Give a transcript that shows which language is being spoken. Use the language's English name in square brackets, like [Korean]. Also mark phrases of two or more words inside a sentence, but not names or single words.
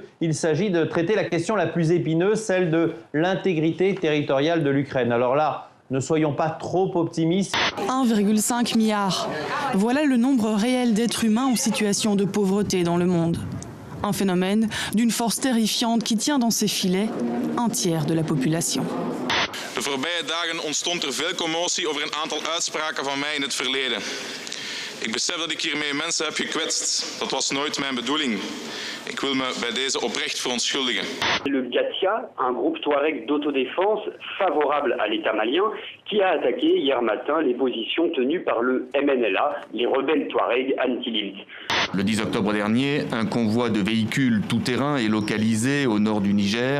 [French] Il s'agit de traiter la question la plus épineuse, celle de l'intégrité territoriale de l'Ukraine. Alors là, ne soyons pas trop optimistes. 1,5 milliard. Voilà le nombre réel d'êtres humains en situation de pauvreté dans le monde. Un phénomène d'une force terrifiante qui tient dans ses filets un tiers de la population. [Dutch] De voorbije dagen ontstond veel commotie over een aantal uitspraken van mij in het verleden. Ik besef dat ik hiermee mensen heb gekwetst. Dat was nooit mijn bedoeling. Ik wil me bij deze oprecht verontschuldigen. [French] Le Gatia, un groupe Touareg d'autodéfense favorable à l'État malien, qui a attaqué hier matin les positions tenues par le MNLA, les rebelles Touareg anti-Lilt. Le 10 octobre dernier, un convoi de véhicules tout-terrain est localisé au nord du Niger.